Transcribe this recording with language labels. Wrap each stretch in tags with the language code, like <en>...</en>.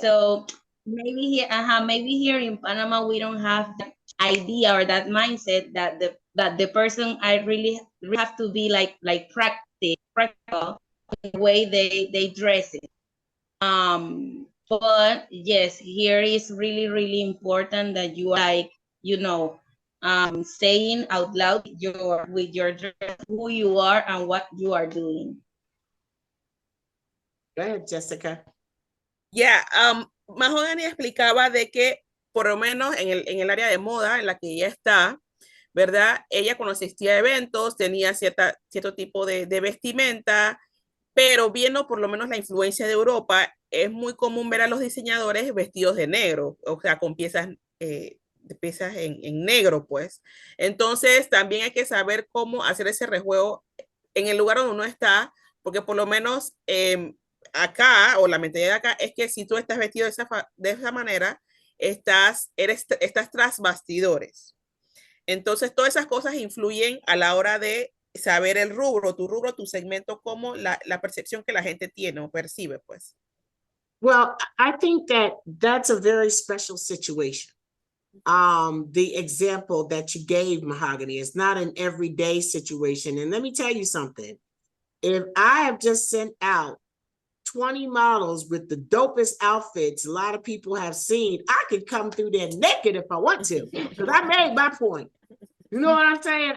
<en>So maybe here in Panama we don't have that idea or that mindset that the person I really have to be like practical the way they dress it. But yes, here is really important that you are like, saying out loud with your dress, who you are and what you are doing. Go ahead, Jessica.</en> <es>Yeah, Mahogany explicaba de que por lo menos en el área de moda en la que ella está, ¿verdad? Ella cuando asistía a eventos tenía cierto tipo de vestimenta, pero viendo por lo menos la influencia de Europa, es muy común ver a los diseñadores vestidos de negro, o sea, con piezas en negro, pues. Entonces, también hay que saber cómo hacer ese rejuego en el lugar donde uno está, porque por lo menos acá, o la mentalidad de acá, es que si tú estás vestido de esa manera, estás tras bastidores. Entonces, todas esas cosas influyen a la hora de saber el rubro, tu segmento, como la percepción que la gente tiene o percibe, pues.</es> <en>Well, I think that's a very special situation. The example that you gave, Mahogany, is not an everyday situation. And let me tell you something. If I have just sent out 20 models with the dopest outfits a lot of people have seen, I could come through there naked if I want to, because I made my point. You know what I'm saying?</en>